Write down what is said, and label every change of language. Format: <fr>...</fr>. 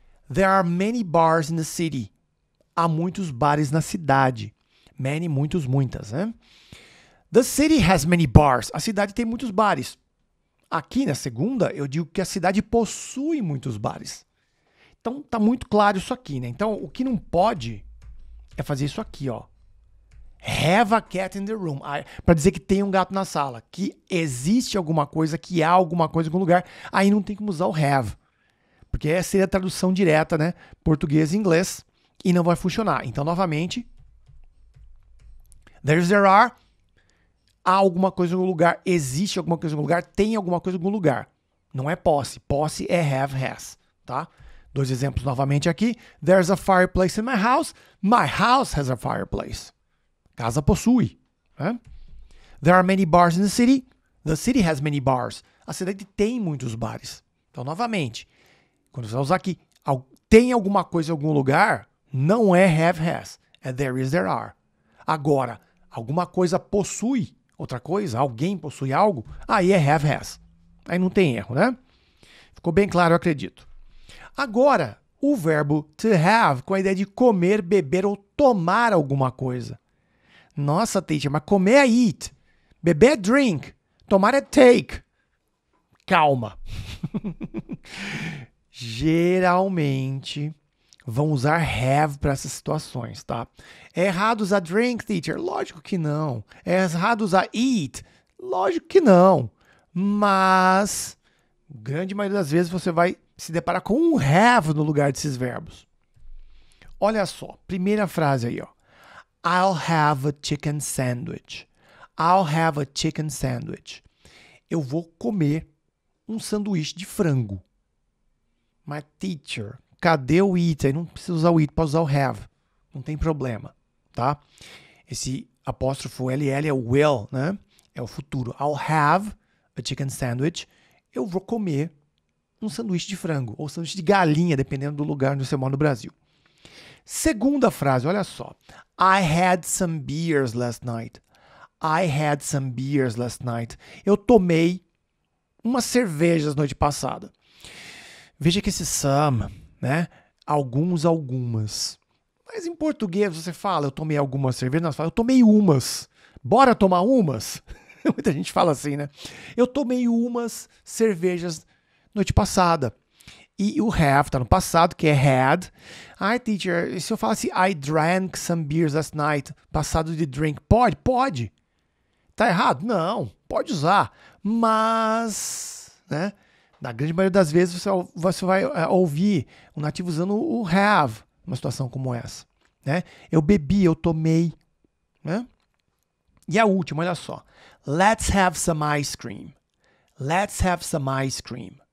<en>There are many bars in the city.</en> <pt>Há muitos bares na cidade. Many, muitos, muitas. Né?</pt> <en>The city has many bars.</en> <pt>A cidade tem muitos bares. Aqui na segunda, eu digo que a cidade possui muitos bares. Então, tá muito claro isso aqui, né? Então, o que não pode é fazer isso aqui, ó.</pt> <en>Have a cat in the room.</en> <pt>Para dizer que tem um gato na sala. Que existe alguma coisa, que há alguma coisa em algum lugar. Aí não tem como usar o have. Porque essa seria a tradução direta, né? Português e inglês. E não vai funcionar. Então, novamente.</pt> <en>There are.</en> <pt>Há alguma coisa em algum lugar. Existe alguma coisa em algum lugar. Tem alguma coisa em algum lugar. Não é posse. Posse é have, has. Tá? 2 exemplos novamente aqui.</pt> <en>There's a fireplace in my house. My house has a fireplace.</en> <pt>Casa possui. Né?</pt> <en>There are many bars in the city. The city has many bars.</en> <pt>A cidade tem muitos bares. Então, novamente, quando você vai usar aqui, tem alguma coisa em algum lugar, não é have, has. É</pt> <en>there is, there are.</en> <pt>Agora, alguma coisa possui outra coisa, alguém possui algo, aí é have, has. Aí não tem erro, né? Ficou bem claro, eu acredito. Agora, o verbo to have, com a ideia de comer, beber ou tomar alguma coisa. Nossa, teacher, mas comer é eat, beber é drink, tomar é take. Calma. Geralmente, vão usar have para essas situações, tá? É errado usar drink, teacher? Lógico que não. É errado usar eat? Lógico que não. Mas, grande maioria das vezes, você vai se deparar com um have no lugar desses verbos. Olha só, primeira frase aí, ó.</pt> <en>I'll have a chicken sandwich. I'll have a chicken sandwich.</en> <pt>Eu vou comer um sanduíche de frango. Mas, teacher, cadê o it? Aí não precisa usar o it, pode usar o have. Não tem problema, tá? Esse apóstrofo LL é o will, né? É o futuro.</pt> <en>I'll have a chicken sandwich.</en> <pt>Eu vou comer um sanduíche de frango ou sanduíche de galinha, dependendo do lugar onde você mora no Brasil. Segunda frase, olha só.</pt> <en>I had some beers last night. I had some beers last night.</en> <pt>Eu tomei umas cervejas noite passada. Veja que esse some, né? Alguns, algumas. Mas em português você fala, eu tomei algumas cervejas, nós falamos, eu tomei umas. Bora tomar umas? Muita gente fala assim, né? Eu tomei umas cervejas noite passada. E o have tá no passado, que é had. Ai, teacher, se eu falasse</pt> <en>I drank some beers last night,</en> <pt>passado de drink, pode? Pode. Tá errado? Não, pode usar. Mas, né? Na grande maioria das vezes você vai ouvir o nativo usando o have numa situação como essa. Né? Eu bebi, eu tomei. Né? E a última, olha só.</pt> <en>Let's have some ice cream. Let's have some ice cream.</en>